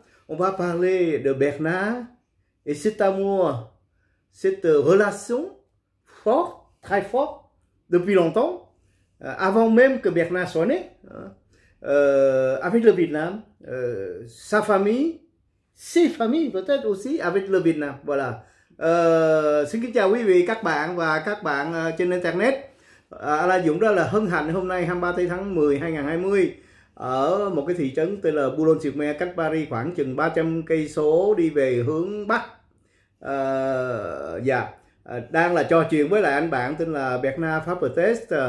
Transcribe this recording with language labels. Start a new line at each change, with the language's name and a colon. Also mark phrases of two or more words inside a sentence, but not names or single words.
French: On va parler de Bernard et cet amour, cette relation forte, très forte, depuis longtemps, avant même que Bernard soit né, hein, avec le Vietnam, sa famille, ses familles peut-être aussi avec le Vietnam. Voilà.
Vietnamese: Xin kính chào quý vị, các bạn và các bạn trên Internet. Alain Dũng rất là hân hạnh hôm nay 23 tháng 10 2020 ở một cái thị trấn tên là Boulogne-sur-Mer, cách Paris khoảng chừng 300 cây số đi về hướng Bắc. Đang là trò chuyện với lại anh bạn tên là Bernard Fabre-Test.